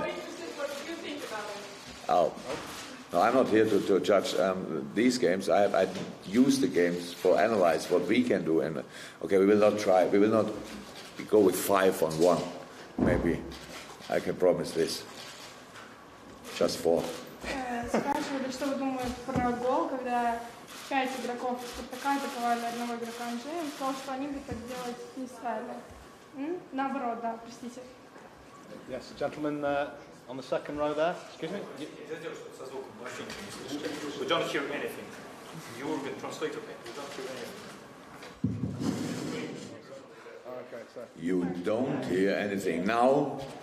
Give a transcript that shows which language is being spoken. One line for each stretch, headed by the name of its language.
English: What do you think about it? Oh. No, I'm not here to judge these games. I use the games for analyze what we can do. And okay, we will not try. We will not go with 5 on 1. Maybe I can promise this. Just 4.
Russian: Спрашивали, что вы думаете про гол, когда 5 игроков Спартака атаковали одного игрока Анжи. Он сказал, что они бы так делать не стали. Наоборот, да, простите.
English: Yes, gentlemen on the second row there. Excuse me. We don't hear anything. Jürgen, translate it. We don't hear anything. Okay, so. You don't hear anything now.